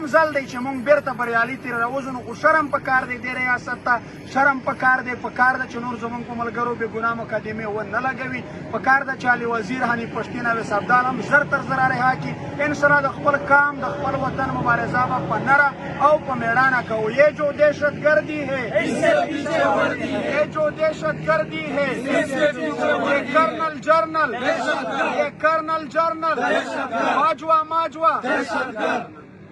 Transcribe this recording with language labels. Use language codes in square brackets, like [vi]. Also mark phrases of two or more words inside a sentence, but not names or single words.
[ps] ځل دی چې موږ بیرته بریالي ترې راوځو نو خو شرم پکار دی دې ریاست ته شرم پکار دی چې نور زمونږ په ملګرو بې ګناه مقدمې ونه لګوي پکار ده چې علي وزیر حنیف پښتین او صفدار هم زر تر زر رها کړي انشاءالله د خپل کام د خپل وطن مبارزه به په نره او په میړانه کوو [ur] یہ جو دہشت گردی ہے یہ جو دہشت گردی ہے یہ کرنل جرنل ماجوا